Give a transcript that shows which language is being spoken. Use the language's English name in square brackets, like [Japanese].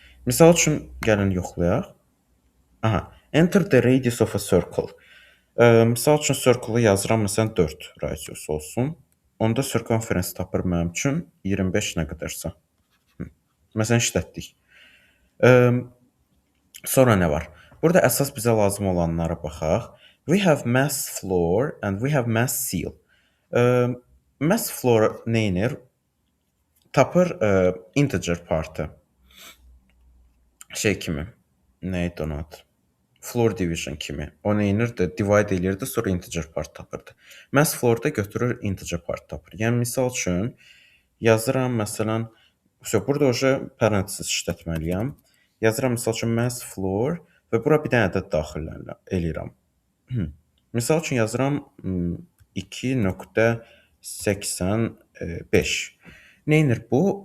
[Azerbaijani] Misal üçün gəlin yoxlayaq. Aha, [English] enter the radius of a circle. [Azerbaijani] Misal üçün circle-u yazıram, məsələn 4 radius olsun. Onda circumference tapır mənim üçün 25 nə qədərsə. Məsələn işlətdik. Sonra nə var? Burada əsas bizə lazım olanlara baxaq. [English] We have mass floor and we have mass seal. [Azerbaijani] Mass floor nə edir? Tapır integer partı. Şey kimi. Nə idi onun adı? Floor division kimi. O nə edirdi? Divide eləyirdi, sonra integer part tapırdı. Mass floor-da götürür integer part tapır. Yəni misal üçün yazıram məsələn, burada oje parenthesis işlətməliyəm. Yazıram misal üçün mass floor və bura bir dənə ədəd daxil eləyirəm. Misal üçün yazıram 2.85. Nə edir bu?